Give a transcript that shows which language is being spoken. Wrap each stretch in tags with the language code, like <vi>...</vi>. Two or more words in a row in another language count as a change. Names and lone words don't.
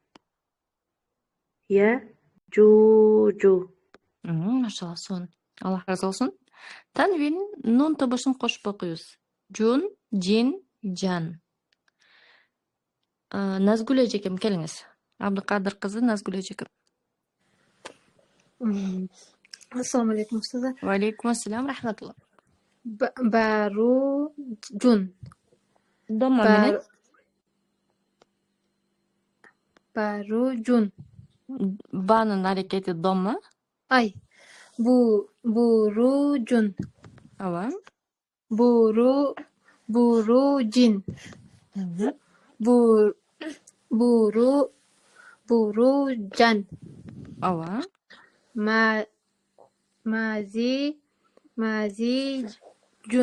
<ar>Я, жу, жу.</ar> <ky>Машалла, сонун. Аллах разы болсун. Танвин нун табышын кошуп окуйбуз. Жун, жин, жан. Назгүл эжекем, келиңиз.</ky> <uz>Abduqadir qizi Nazgul Ejikov. Assalomu alaykum ustoza. Va alaykum assalom, rahmatulloh.</uz> <ar>Barujun.</ar> <uz>Domma bilan</uz> <ar>Barujun.</ar> <uz>baning harakati domma. Ay.</uz> <ar>Burujun.</ar> <uz>Ava.</uz> <ar>Burujin. Burujan.</ar> <uz>Ava.</uz> <ar>Mazijun.</ar>